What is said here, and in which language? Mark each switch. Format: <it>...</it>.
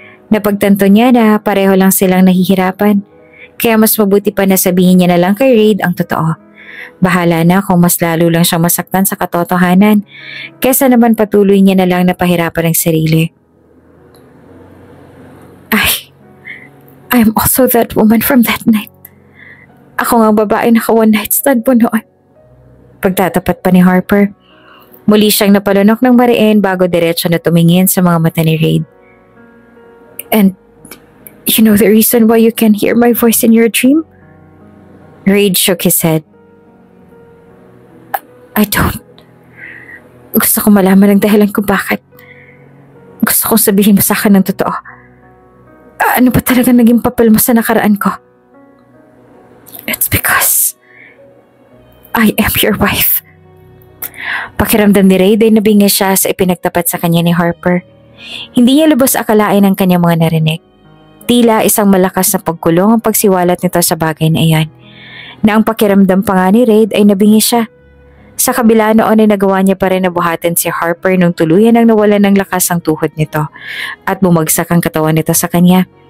<tl>Napagtanto niya na pareho lang silang nahihirapan, kaya mas mabuti pa na sabihin niya na lang kay Reid ang totoo. Bahala na kung mas lalo lang siyang masaktan sa katotohanan, kesa naman patuloy niya na lang na pahirapan ang sarili.</tl> <en>I'm also that woman from that night.</en> <tl>Ako nga babae na one night stand po noon. Pagtatapat pa ni Harper. Muli siyang napalunok ng mariin bago diretso na tumingin sa mga mata ni Reid.</tl> <en>And you know the reason why you can hear my voice in your dream? Reid shook his head. I don't.</en> <tl>Gusto ko malaman ang dahilan kung bakit. Gusto kong sabihin mo sa akin ng totoo. Ano ba talaga naging papel mo sa nakaraan ko?</tl> <en>It's because I am your wife.</en> <tl>Pakiramdam ni Reid ay nabingi siya sa ipinagtapat sa kanya ni Harper. Hindi niya lubos akalain ang kanyang mga narinig. Tila isang malakas na pagkulong ang pagsiwalat nito sa bagay na iyon. Na ang pakiramdam pa nga ni Reid ay nabingi siya. Sa kabila noon ay nagawa niya pa rin na buhatin si Harper nung tuluyan ang nawalan ng lakas ang tuhod nito at bumagsak ang katawan nito sa kanya.</tl>